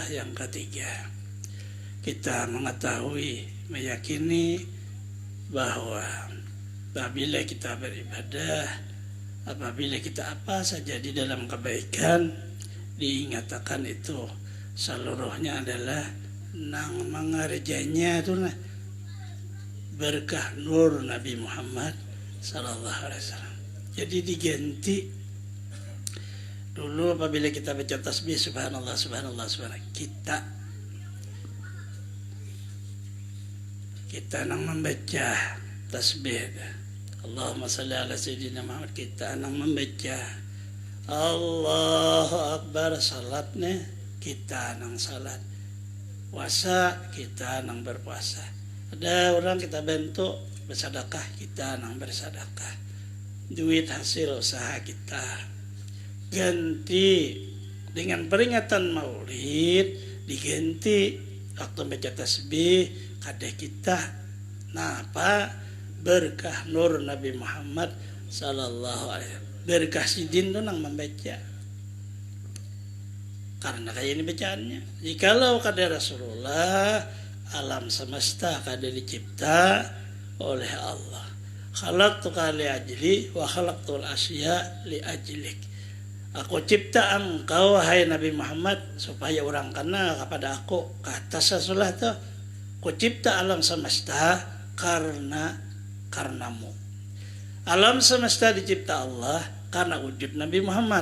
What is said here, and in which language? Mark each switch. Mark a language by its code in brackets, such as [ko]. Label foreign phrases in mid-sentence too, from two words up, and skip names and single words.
[bjn] Yang ketiga, kita mengetahui, meyakini bahwa apabila kita beribadah, apabila kita apa saja di dalam kebaikan, diingatkan itu seluruhnya adalah nang mengerjanya itu nah berkah nur Nabi Muhammad [ar] صلى الله عليه وسلم. [bjn] Jadi diganti dulu apabila kita baca tasbih [ar] سبحان الله سبحان الله سبحان الله, [bjn] kita nang membaca tasbih [ar] اللهم صل على سيدنا محمد, [bjn] kita nang membaca [ar] الله أكبر, [bjn] salatnya kita nang salat, puasa kita nang berpuasa. Ada orang kita bentuk bersedekah, kita nang bersedekah. Duit hasil usaha kita ganti dengan peringatan maulid, diganti waktu baca tasbih kada kita napa berkah nur Nabi Muhammad [ar] صلى الله عليه وسلم. [bjn] Berkah sidin itu nang membaca. Karena kayak ini bacaannya. Jikalau kada Rasulullah, alam semesta kada dicipta oleh Allah. [ar] خلقتك لأجلي وخلقت الأشياء لأجلك. [bjn] Aku cipta engkau wahai Nabi Muhammad supaya orang kenal kepada aku. Kata Rasulullah tu, aku cipta alam semesta karenamu. Alam semesta dicipta Allah karena wujud Nabi Muhammad.